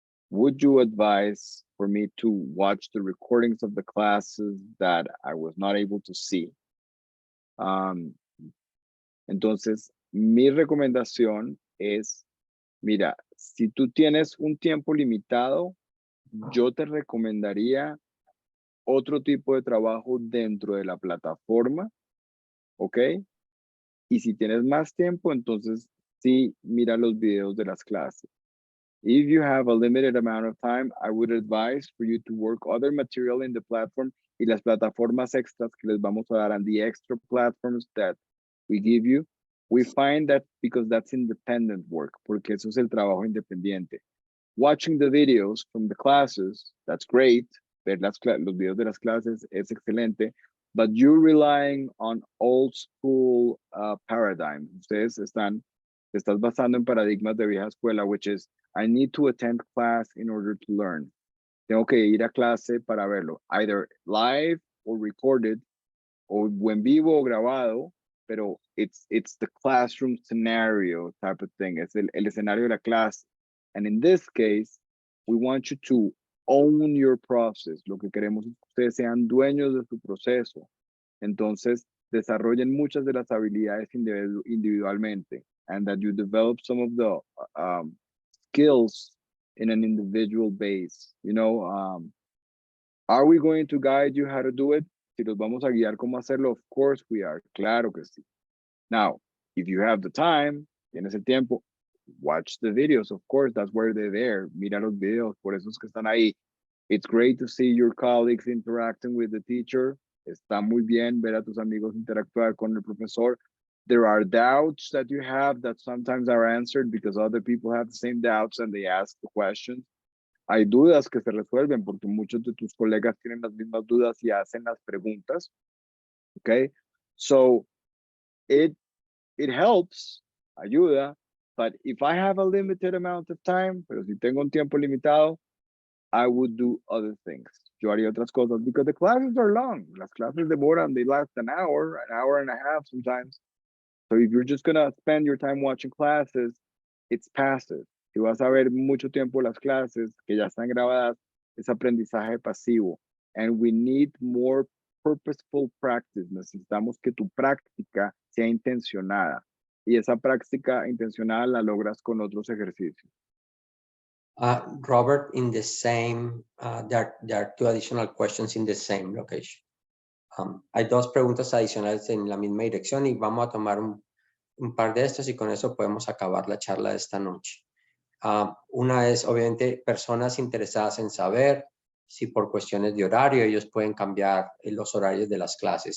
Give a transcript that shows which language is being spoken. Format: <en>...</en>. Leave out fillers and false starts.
<en>Would you advise for me to watch the recordings of the classes that I was not able to see?</en> <es>Entonces, mi recomendación es, mira, si tú tienes un tiempo limitado, yo te recomendaría otro tipo de trabajo dentro de la plataforma, ¿ok? Y si tienes más tiempo, entonces sí, mira los videos de las clases.</es> <en>If you have a limited amount of time, I would advise for you to work other material in the platform,</en> <es>y las plataformas extras que les vamos a dar,</es> <en>and the extra platforms that we give you. We find that because that's independent work,</en> <es>porque eso es el trabajo independiente.</es> <en>Watching the videos from the classes, that's great.</en> <es>Ver los videos de las clases es excelente,</es> <en>but you're relying on old school paradigm.</en> <es>Ustedes estás basando en paradigmas de vieja escuela,</es> <en>which is, I need to attend class in order to learn.</en> <es>Tengo que ir a clase para verlo,</es> <en>either live or recorded,</en> <es>o en vivo o grabado, pero</es> <en>it's the classroom scenario type of thing.</en> <es>Es el escenario de la clase.</es> <en>And in this case, we want you to own your process.</en> <es>Lo que queremos es que ustedes sean dueños de su proceso. Entonces, desarrollen muchas de las habilidades individualmente,</es> <en>and that you develop some of the skills in an individual base. You know, are we going to guide you how to do it?</en> <es>Si los vamos a guiar cómo hacerlo,</es> <en>of course we are.</en> <es>Claro que sí.</es> <en>Now, if you have the time,</en> <es>tienes el tiempo,</es> <en>watch the videos. Of course, that's where they're there.</en> <es>Mira los videos, por eso es que están ahí.</es> <en>It's great to see your colleagues interacting with the teacher.</en> <es>Está muy bien ver a tus amigos interactuar con el profesor.</es> <en>There are doubts that you have that sometimes are answered because other people have the same doubts and they ask the questions.</en> <es>Hay dudas que se resuelven porque muchos de tus colegas tienen las mismas dudas y hacen las preguntas.</es> <en>Okay, so it helps,</en> <es>ayuda,</es> <en>but if I have a limited amount of time,</en> <es>pero si tengo un tiempo limitado,</es> <en>I would do other things.</en> <es>Yo haría otras cosas</es> <en>because the classes are long.</en> <es>Las clases demoran,</es> <en>they last an hour and a half sometimes. So if you're just gonna spend your time watching classes, it's passive.</en> <es>Si vas a ver mucho tiempo las clases que ya están grabadas, es aprendizaje pasivo.</es> <en>And we need more purposeful practice.</en> <es>Necesitamos que tu práctica sea intencionada. Y esa práctica intencionada la logras con otros ejercicios.</es> <en>Robert, in the same, there are two additional questions in the same location.</en> <es>Hay dos preguntas adicionales en la misma dirección y vamos a tomar un par de estos y con eso podemos acabar la charla de esta noche. Una es, obviamente, personas interesadas en saber si por cuestiones de horario ellos pueden cambiar los horarios de las clases.</es>